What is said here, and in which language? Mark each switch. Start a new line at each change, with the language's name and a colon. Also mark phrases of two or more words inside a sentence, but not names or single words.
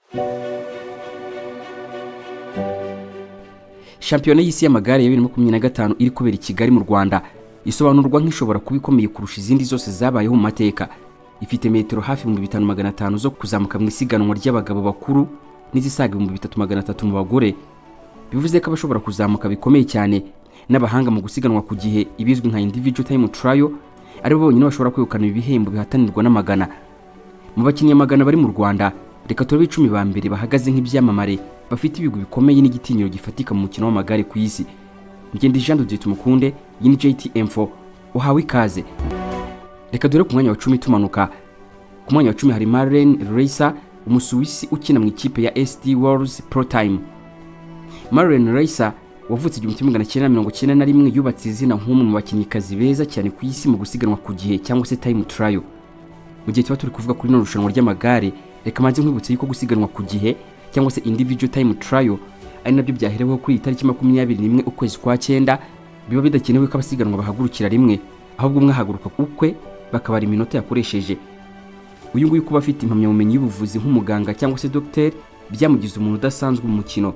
Kinyarwanda: Shampiyona y'isi y'amagare ya 2025 iri kubera i Kigali mu Rwanda isobanurwa nk'ishobora kuba ikomeye kurusha izindi zose zabayeho mu mateka. Ifite metero hafi 5500 zo kuzamuka mu isiganwa ry'abagabo bakuru n'izisaga 3300 mu bagore. Bivuze ko abashobora kuzamuka bikomeye cyane n'abahanga mu gusiganwa ku gihe ibizwi nka
English: individual time trial
Kinyarwanda: ari bo bonyine bashobora kwegukana ibihembo bihatanirwa n'amagana. Mu bakinnyi amagana bari mu Rwanda, reka turebe 10 ba mbere bahagaze nk'ibyamamare bafite ibigwi bikomeye n'igitinyiro gifatika mu mukino w'amagare ku isi. Ngende Jean de Dieu Tumukunde, yini JTM4, uhawe ikaze. Reka dore ku mwanya wa 10 tumanuka. Ku mwanya wa 10 hari Marlene Reisser, umusuwisi ukina mu ikipe ya SD World Pro Time. Marlene Reisser wavutse 1991 yubatse izina nk'umwe mu bakinnyikazi beza cyane ku isi mu gusiganwa ku gihe cyangwa se
English: time trial.
Kinyarwanda: Mu gihe tuba turi kuvuga kuri no rushanwa ry'amagare, reka manze nkwibutse yuko gusiganwa ku gihe cyangwa se
English: individual time trial
Kinyarwanda: ari nabyo byahereweho kuri itariki 21 ukwezi kwa 9. Biba bidakenewe ko abasiganwa bahagurukira rimwe, ahubwo umwe ahaguruka ukwe bakabara iminota yakoresheje. Uyu nguyu kuba afite impamyabumenyi y'ubuvuzi nk'umuganga cyangwa se docteur byamugize umuntu udasanzwe mu mukino.